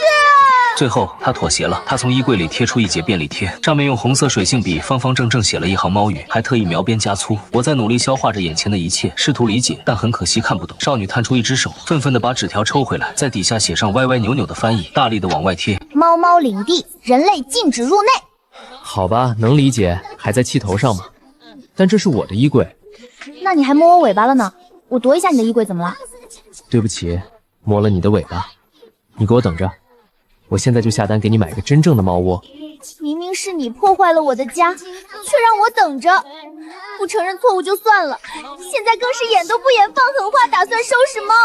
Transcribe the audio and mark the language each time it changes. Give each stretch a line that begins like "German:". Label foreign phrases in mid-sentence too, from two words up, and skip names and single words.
Chinese: 最後她妥協了，她從衣櫃裡貼出一截便利貼，上面用紅色水性筆方方正正寫了一行貓語，還特意描邊加粗。我在努力消化着眼前的一切，試圖理解，但很可惜看不懂。少女探出一隻手，憤憤地把紙條抽回來，在底下寫上歪歪扭扭的翻譯，大力地往外貼。貓貓領地，人類禁止入內。好吧，能理解，還在氣頭上嗎？但這是我的衣櫃。那你還摸我尾巴了呢？我奪一下你的衣櫃怎麼了？對不起，摸了你的尾巴。你給我等着，我現在就下單給你買個真正的猫窩。明明是你破壞了我的家，却讓我等着。不承認錯誤就算了，現在更是眼都不眼放狠話，打算收拾貓。